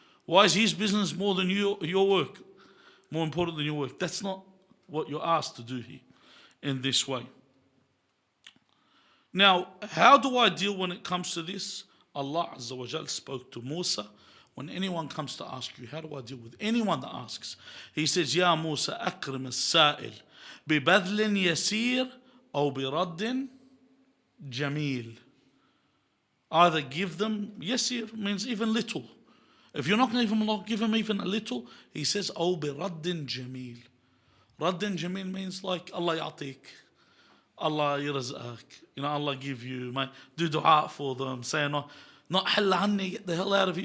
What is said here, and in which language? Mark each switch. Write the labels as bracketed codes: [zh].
[en] Why is his business more than your work? More important than your work? That's not what you're asked to do here in this way. Now, how do I deal when it comes to this? Allah Azza wa Jal spoke to Musa when anyone comes to ask you, how do I deal with anyone that asks? He says, [ar] يا موسى أكرم السائل ببذل يسير أو برد جميل. [en] Either give them, yasir means even little. If you're not going to give them even a little, he says, [ar] أو برد جميل. رد جميل [en] means like Allah [ar] يعطيك, [en] Allah [ar] يرزقك, [en] Allah give you, do dua for them, say not [ar] حل عني, [en] get the hell out of it.